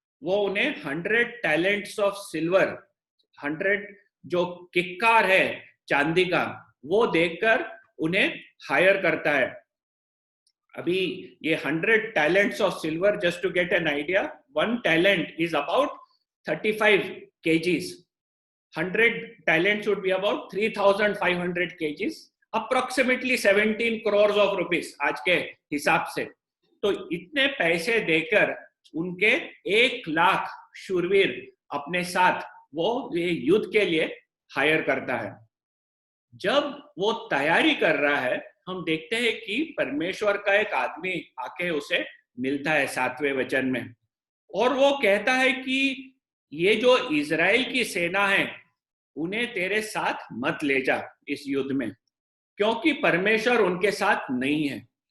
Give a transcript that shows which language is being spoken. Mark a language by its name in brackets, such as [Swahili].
[Hindi] वो उन्हें [English] 100 talents of silver, [Hindi] 100 जो किक्कार है चांदी का, वो देकर उन्हें हायर करता है। अभी ये [English] 100 talents of silver, just to get an idea, 1 talent is about 35 kgs। 100 talents would be about 3,500 kgs, approximately 17 crores of rupees [Hindi] आज के हिसाब से। तो इतने पैसे देकर उनके 1 लाख शूरवीर अपने साथ वो ये युद्ध के लिए हायर करता है। जब वो तैयारी कर रहा है, हम देखते हैं कि परमेश्वर का एक आदमी आके उसे मिलता है 7वें वचन में, और वो कहता है कि ये जो इजराइल की सेना है उन्हें तेरे साथ मत ले जा इस युद्ध में, क्योंकि परमेश्वर उनके साथ नहीं है।